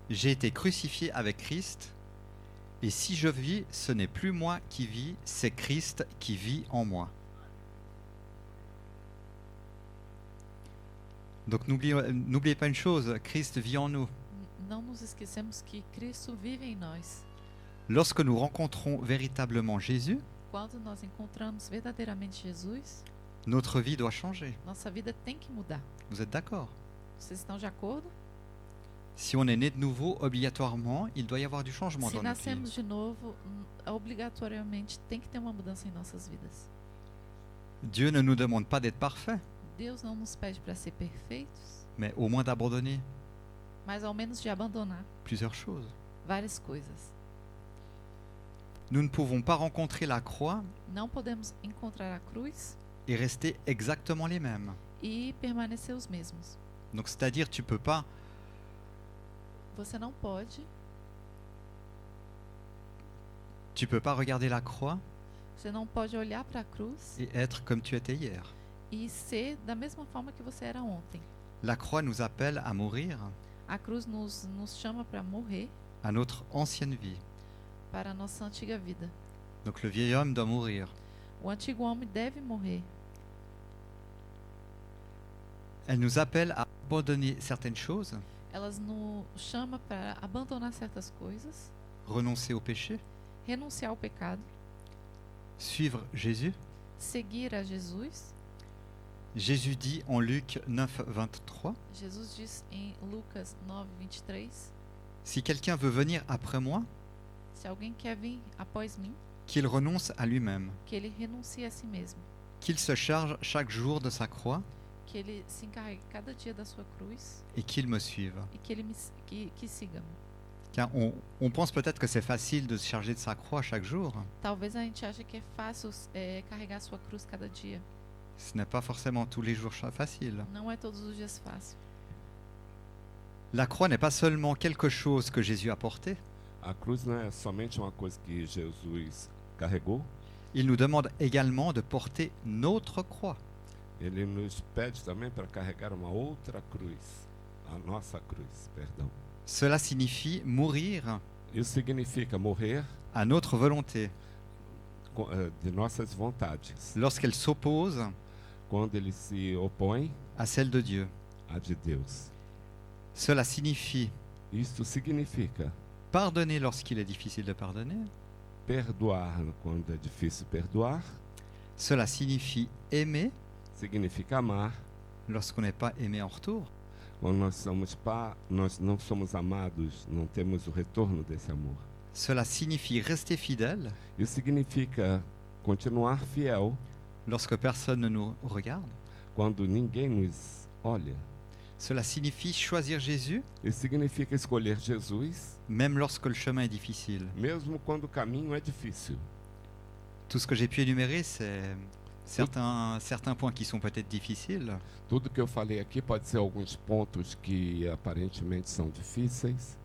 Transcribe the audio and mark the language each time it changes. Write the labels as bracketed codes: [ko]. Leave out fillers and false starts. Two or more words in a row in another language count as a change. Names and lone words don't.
[fr] J'ai été crucifié avec Christ, et si je vis, ce n'est plus moi qui vis, c'est Christ qui vit en moi. Donc n'oubliez pas une chose, Christ vit en nous. [pt] Não nos esquecemos que Cristo vive em nós. [fr] Lorsque nous rencontrons véritablement Jésus, [pt] Quando nós encontramos verdadeiramente Jesus, [fr] notre vie doit changer. [pt] nossa vida tem que mudar. [fr] Vous êtes d'accord? [pt] Vocês estão de acordo? [fr] Si on est né de nouveau, obligatoirement, il doit y avoir du changement [pt] Se [fr] dans notre vie. [pt] nascemos de novo, obrigatoriamente tem que ter uma mudança em nossas vidas. [fr] Dieu ne nous demande pas d'être parfaits, [pt] Deus não nos pede para ser perfeitos, [fr] mais au moins d'abandonner [pt] mas ao menos de abandonar [fr] plusieurs choses. [pt] várias coisas. [fr] Nous ne pouvons pas rencontrer la croix [pt] Não podemos encontrar a cruz [fr] et rester exactement les mêmes. [pt] e permanecer os mesmos. [fr] Donc c'est-à-dire tu peux pas [pt] Você não pode, [fr] regarder la croix [pt] você não pode olhar para a cruz [fr] et être comme tu étais hier. [pt] e ser da mesma forma que você era ontem. [fr] La croix nous appelle à mourir [pt] A cruz nos chama para morrer, [fr] à notre ancienne vie. [pt] para a nossa antiga vida. [fr] Donc le vieil homme doit mourir. [pt] O antigo homem deve morrer. [fr] Elle nous appelle à abandonner certaines choses, [pt] Elas nos chamam para abandonar certas coisas, [fr] renoncer au péché, [pt] renunciar ao pecado, [fr] suivre Jésus. [pt] seguir a Jesus. [fr] Jésus dit en Luc 9:23, [pt] Jesus diz em Lucas 9:23, [fr] si quelqu'un veut venir après moi, [pt] se alguém quer vir após mim, [fr] qu'il renonce à lui-même, [pt] que ele renuncie a si mesmo, [fr] qu'il se charge chaque jour de sa croix [pt] que ele se encarregue cada dia da sua cruz [fr] et qu'il me suive. [pt] e que ele que siga-me. [fr] Car on pense peut-être que c'est facile de se charger de sa croix chaque jour. [pt] Talvez a gente ache que é fácil carregar sua cruz cada dia. [fr] Ce n'est pas forcément tous les jours facile. [pt] Não é todos os dias fácil. [fr] La croix n'est pas seulement quelque chose que Jésus a porté. [pt] A cruz não é somente uma coisa que Jesus carregou, [fr] Il nous demande également de porter notre croix. [pt] ele nos pede também para carregar uma outra cruz, a nossa cruz, perdão. [fr] Cela signifie mourir [pt] Isso significa morrer [fr] à notre volonté [pt] de nossas vontades. [fr] lorsqu'elle s'oppose [pt] quando ele se opõe [fr] à celle de Dieu. [pt] à de Deus. [fr] Cela signifie [pt] Isto significa [fr] pardonner lorsqu'il est difficile de pardonner. [pt] perdoar quando é difícil perdoar, [fr] Cela signifie aimer [pt] significa amar [fr] lorsqu'on n'est pas aimé en retour. [pt] quando nós não somos amados, não temos o retorno desse amor. [fr] Cela signifie rester fidèle [pt] Isso significa continuar fiel [fr] lorsque personne ne nous regarde. [pt] quando ninguém nos olha. [fr] Cela signifie choisir Jésus [pt] Isso significa escolher Jesus, [fr] même lorsque le chemin est difficile. [pt] mesmo quando o caminho é difícil. [fr] Tout ce que j'ai pu énumérer, c'est certains points qui sont peut-être difficiles, [pt] Tudo que eu falei aqui pode ser alguns pontos que aparentemente são difíceis,